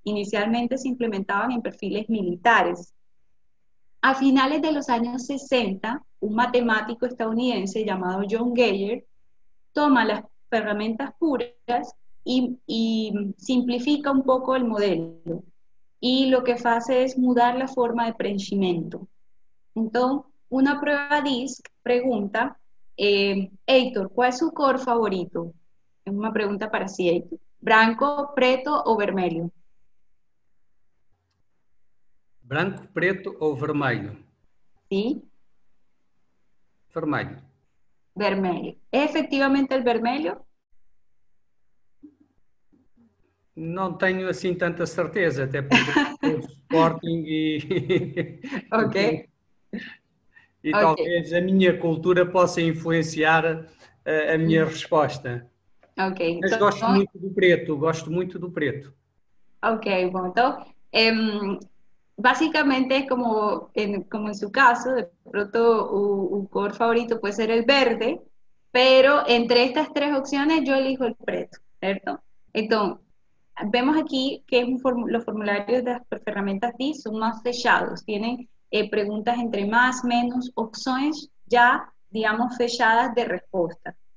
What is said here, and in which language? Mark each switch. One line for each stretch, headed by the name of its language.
Spanish: Inicialmente se implementaban en perfiles militares. A finales de los años 60, un matemático estadounidense llamado John Geiger toma las herramientas puras y simplifica un poco el modelo. Y lo que hace es mudar la forma de preenchimiento. Entonces, una prueba DISC pregunta, Heitor, ¿cuál es su color favorito? Es una pregunta para sí, Heitor.
Portuguese: ¿Branco, preto o vermelho? Branco, preto ou vermelho?
Spanish: Sí.
Portuguese: Vermelho. Vermelho.
Spanish: ¿Es efectivamente el vermelho?
Portuguese: Não tenho assim tanta certeza, até porque o Sporting Ok. E talvez a minha cultura possa influenciar a minha resposta. Ok. Mas gosto muito do preto,
Spanish: Ok, bueno, entonces, básicamente como en su caso, de pronto un color favorito puede ser el verde, pero entre estas 3 opciones yo elijo el preto, ¿cierto? Entonces, vemos aquí que los formularios de las herramientas DISC son más fechados, tienen preguntas entre más, menos, opciones ya, digamos, fechadas de respuesta.